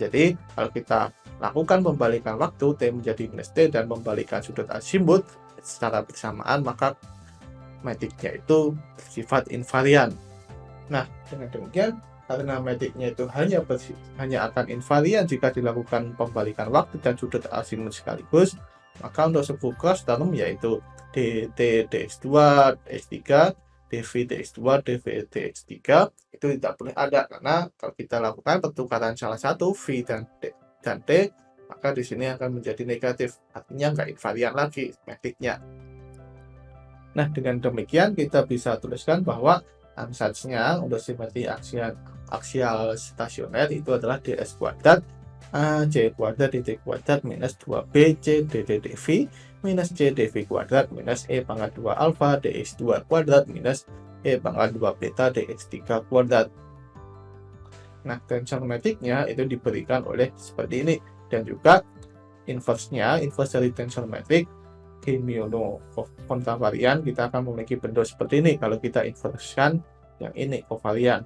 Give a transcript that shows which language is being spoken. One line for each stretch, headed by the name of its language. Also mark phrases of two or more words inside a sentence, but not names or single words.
Indonesian: Jadi kalau kita lakukan pembalikan waktu T menjadi minus T dan membalikan sudut azimut secara bersamaan, maka metriknya itu bersifat invarian. Nah, dengan demikian, karena metriknya itu hanya akan invarian jika dilakukan pembalikan waktu dan sudut azimut sekaligus, maka untuk sebuah
English: cross term
Indonesian: yaitu dt dx2 dx3 dv dx2 dv dx3 itu tidak boleh ada, karena kalau kita lakukan pertukaran salah satu v dan t, maka di sini akan menjadi negatif, artinya nggak invarian lagi metriknya. Nah, dengan demikian kita bisa tuliskan bahwa ansatsnya untuk simetri aksial stasioner itu adalah ds kuadrat ac kuadrat dt kuadrat minus 2bc dt dv minus c dv kuadrat minus e pangkat 2 alfa dx2 kuadrat minus e pangkat 2 beta dx3 kuadrat. Nah, tensor metriknya itu diberikan oleh seperti ini, dan juga inverse dari tensor metrik Kimiono kontravarian kita akan memiliki bentuk seperti ini kalau kita inverskan yang ini kovarian.